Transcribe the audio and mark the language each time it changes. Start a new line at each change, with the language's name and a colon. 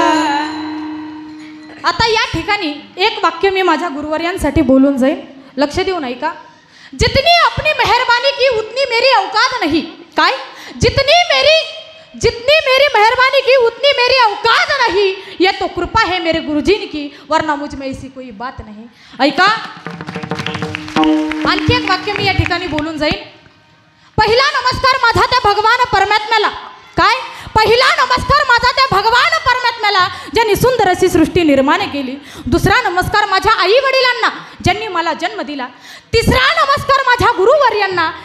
Marathi: आता या ठिकाणी एक वाक्य मी माझ्या गुरुवर्यांसाठी बोलून जाईल, लक्ष देऊन ऐका।
Hindi: जितनी अपनी मेहरबानी की उतनी मेरी औकात नहीं।
Marathi: काय
Hindi: जितनी मेरी मेहरबानी की उतनी मेरी औकात नहीं, ये तो कृपा है मेरे गुरुजी की, वरना मुझ में ऐसी कोई बात नहीं।
Marathi: ऐका, आणखी एक वाक्य मी या ठिकाणी बोलून जाईल। पहिला नमस्कार माझा त्या भगवान परमात्म्याला। काय पहिला नमस्कार माझा त्या भगवान परमात्म्याला ज्यांनी सुंदर अशी सृष्टी निर्माण केली। दुसरा नमस्कार माझ्या आई वडिलांना ज्यांनी मला जन्म दिला। तिसरा नमस्कार माझ्या गुरुवर्यांना